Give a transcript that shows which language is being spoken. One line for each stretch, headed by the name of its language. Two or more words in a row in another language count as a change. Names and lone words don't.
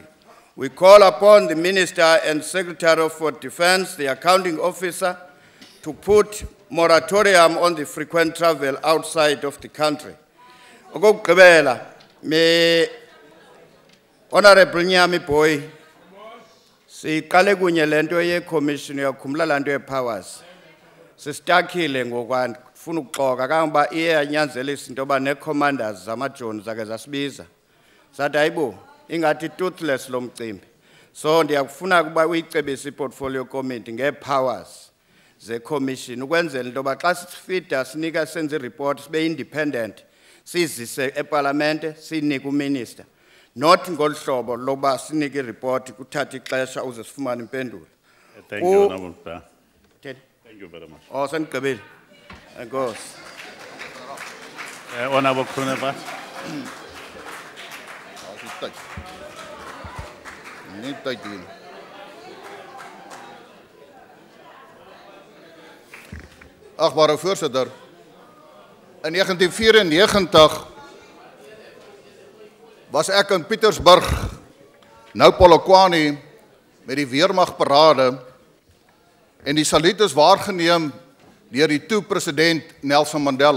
English: We call upon the Minister and Secretary for Defence, the accounting officer, to put moratorium on the frequent travel outside of the country.
Xhosa: Okokugqibela, me Honourable Nyami Boy, siqale kunye lento ye-commission yakhumbula lanto ye-powers. Sistakile ngokwantu kufuna ukuxoka kangoba iye yanyanzelisa into yoba nee-commanders zamajoni zake zasibiza. Sathi hayibo, ingathi toothless lo mcimbi. So ndiyakufuna ukuba uyicebise i-portfolio committee ngee-powers ze-commission ukwenzela into yoba xa sifida sinika senze i-report sibe independent sizise epalamente sinike uminister. Not ngolu hlobo loba sinike i-report kuthatha ixesha uze sifumane impendulo.
English: Thank you, Honourable Chair. Thank you very much.
Xhosa: Oh, sendigqibile. Enkosi.
English: Honourable Kunevat.
Afrikaans: Achtbare voorzitter, in 1994 was ek in Pietersburg, nou Polokwane, met die weermagparade en die saluut is waargeneem deur die toe president Nelson Mandela.